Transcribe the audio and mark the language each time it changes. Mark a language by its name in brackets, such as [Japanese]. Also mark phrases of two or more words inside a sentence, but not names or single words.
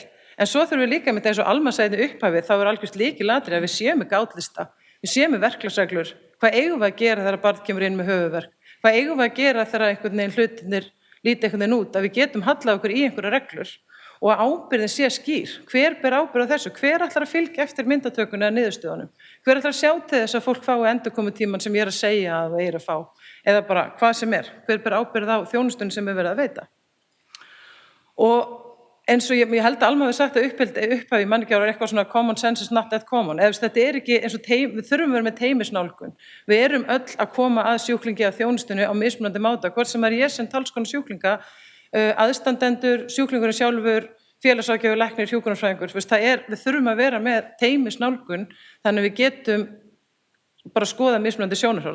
[Icelandic] En svo þurfum við líka með eins og Alma sagði í upphafi, þá er algjört lykilatriði að við séum með gátlista, við séum með verklagsreglur, hvað eigum við að gera þegar barn kemur inn með höfuðverk, hvað eigum við að gera þegar einhvern veginn hlutirnir líti einhvern veginn út, að við getum hallað okkur í einhverja reglur og að ábyrgðin sé skýr, hver ber ábyrgð á þessu, hver ætlar að fylgja eftir myndatökunni eða niðurstöðunum, hver ætlar að sjá til þess að fólk fái endurkomutímann sem ég er að segja að það er að fá, eða bara hvað sem er, hver ber ábyrgð á þjónustunni sem er verið að veita. Og eins og ég held að Alma hafi sagt að upphafi manngjár er eitthvað svona [English] common sense is not that common. [Icelandic] Þetta er ekki eins og við þurfum að vera með teymisnálgun. Við erum öll að koma að sjúklingi að þjónustunni á mismunandi máta, hvort sem ég sem talskona sjúklinga, aðstandendur, sjúklingurinn sjálfur, félagsráðgjafi, læknir, hjúkrunarfræðingur. Við þurfum að vera með teymisnálgun þannig að við getum bara að skoða mismunandi sjónarhorn.